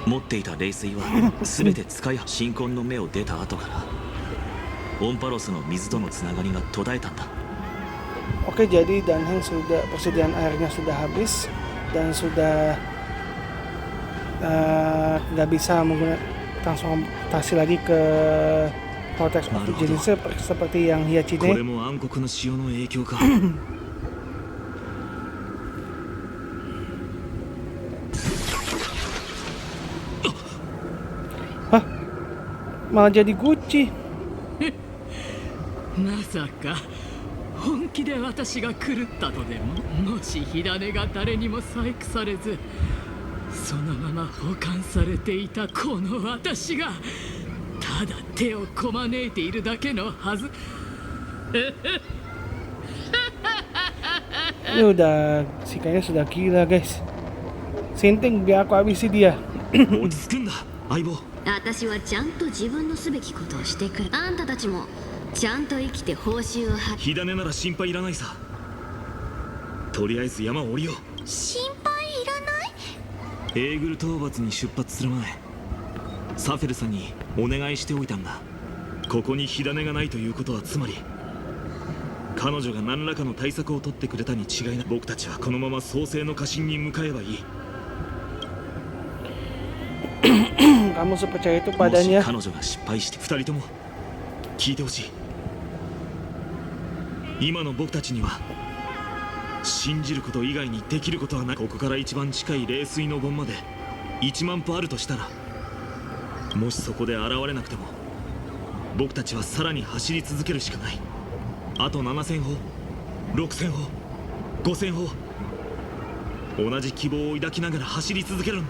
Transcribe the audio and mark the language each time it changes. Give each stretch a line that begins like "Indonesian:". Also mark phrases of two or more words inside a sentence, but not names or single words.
Indonesian: Oke, jadi Danheng sudah persediaan airnya sudah habis dan sudah nggak bisa menggunakan transportasi lagi ke Vortex of Jenis seperti yang Hyachine. Hah? Malah jadi Gucci.
Japanese: まさか本気で私が狂ったとでも、もし火種が誰にも細工されずそのまま保管されていたこの私がただ手をこまねいているだけのはず。
Indonesian: Ini udah si kayaknya sudah gila guys. Sinting biar aku habisi dia.
Japanese: 私はちゃんと自分のすべきことをしてくる。あんたたちもちゃんと生きて報酬を払う。火種なら心配いらないさ。とりあえず山を降りよう。心配いらない？エーグル討伐に出発する前、サフェルさんにお願いしておいたんだ。ここに火種がないということはつまり彼女が何らかの対策を取ってくれたに違いない。僕たちはこのまま創世の化身に向かえばいい。
Indonesian: Kamu sepercaya itu padanya?
Japanese: 彼女が失敗して2人とも聞いてほしい。今の僕たちには信じること以外にできることはない。ここから一番近い冷水の盆まで1万歩あるとしたら、もしそこで現れなくても僕たちはさらに走り続けるしかない。あと7000歩 6000歩5000歩同じ希望を抱きながら走り続けるんだ。